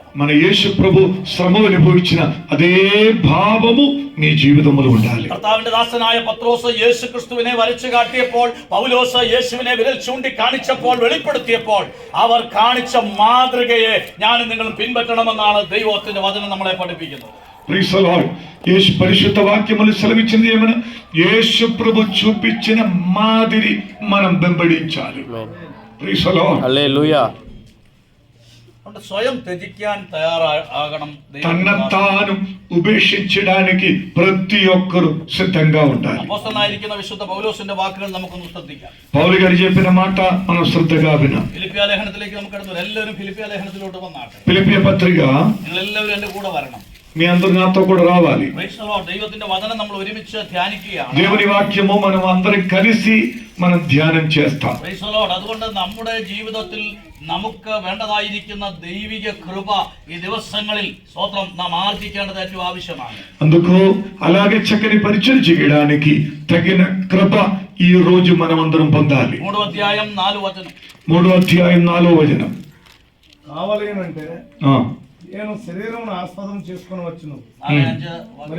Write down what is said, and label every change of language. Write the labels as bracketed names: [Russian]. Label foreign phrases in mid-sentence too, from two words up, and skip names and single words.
[Telugu] మన యేసు ప్రభు శ్రమ అనుభవించిన అదే భావము మీ జీవితంలో ఉండాలి. [Malayalam] കർത്താവിന്റെ ദാസനായ പത്രോസ് യേശു ക്രിസ്തുവിനെ വരച്ചു കാട്ടിയപ്പോൾ, പൗലോസ് യേശുവിനെ വിരൽ ചൂണ്ടി കാണിച്ചപ്പോൾ, വെളിപ്പെടുത്തിയപ്പോൾ അവർ കാണിച്ച മാതൃകയെ ഞാനും നിങ്ങളും പിൻപറ്റണമെന്നാണ് ദൈവത്തിന്റെ വചനം നമ്മളെ പഠിപ്പിക്കുന്നത്. [English] Praise the Lord. [Telugu] యేసు పరిశుద్ధ వాక్యములు సెలవిచ్చింది ఏమని, యేసు ప్రభు చూపించిన మాదిరి మనం వెంబడించాలి. [English] Praise the Lord. [Telugu] హల్లెలూయా. [Malayalam] അതുകൊണ്ട് സ്വയം ത്യജിക്കാൻ തയ്യാറാകണം. [Telugu] తన్నతాను ഉപേക്ഷിంచడానికి ప్రతి ఒక్కరు సిద్ధంగా ఉండాలి. [Malayalam] അപ്പോസ്തലനായിരിക്കുന്ന വിശുദ്ധ പൗലോസിന്റെ വാക്കുകൾ നമുക്കൊന്ന് ശ്രദ്ധിക്കാം. [Telugu] పౌలు గారు చెప్పిన మాట మనం శ్రద్ధగా వినాం. [Malayalam] ഫിലിപ്പിയ ലേഖനത്തിലേക്ക് നമുക്ക് കടന്നു. എല്ലാവരും ఫిలిപ്പിയ ലേഖനത്തിലോട്ട് വന്നാട്ടെ. [Telugu] ఫిలిప్పీ పత్రిక, [Malayalam] നിങ്ങൾ എല്ലാവരും എന്റെ കൂടെ വരണം. [Telugu] మీ అందరు నాతో కూడా రావాలి. [English] Praise the Lord. [Malayalam] ദൈവത്തിന്റെ വചനം നമ്മൾ ഒരുമിച്ച് ധ്യാനിക്കുകയാണ്. [Telugu] దేవుని వాక్యము మనం అందరం కలిసి మనం ధ్యానం చేస్తాం. [English] Praise the Lord. [Malayalam] അതുകൊണ്ട് നമ്മുടെ ജീവിതത്തിൽ നമുക്ക് വേണ്ടതായിരിക്കുന്ന ദൈവിക കൃപ ഈ ദിവസങ്ങളിൽ സ്തോത്രം നാം ആർജിക്കേണ്ടത് ഏറ്റവും ആവശ്യമാണ്. [Telugu] అందుకు అలాగే చక్కని పరిచయం చేయడానికి తగిన కృప ఈ రోజు మనం అందరం పొందాలి. 3వ అధ్యాయం 4వ వచనం. 3వ అధ్యాయం 4వ వచనం. కావాలి అంటే ఆ, నేను శరీరమును ఆస్పదం చేసుకుని వచ్చును. మరి